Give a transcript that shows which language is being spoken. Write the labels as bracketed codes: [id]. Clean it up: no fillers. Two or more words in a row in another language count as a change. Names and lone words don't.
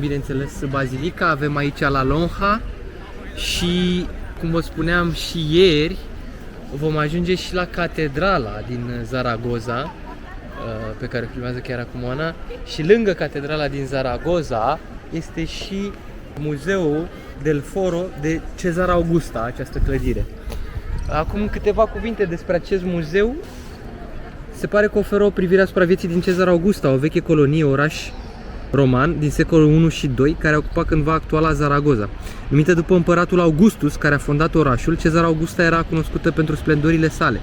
[ro] bineînțeles, bazilica, avem aici La Lonja și, cum vă spuneam și ieri, vom ajunge și la catedrala din Zaragoza, pe care o filmează chiar acum Ana, și lângă catedrala din Zaragoza este și Muzeul del Foro de Cezar Augusta, această clădire. Acum câteva cuvinte despre acest muzeu. Se pare că oferă o privire asupra vieții din Cezar Augusta, o veche colonie, oraș roman din secolul 1 și 2, care a ocupat cândva actuala Zaragoza. Numită după împăratul Augustus, care a fondat orașul, Cezar Augusta era cunoscută pentru splendorile sale.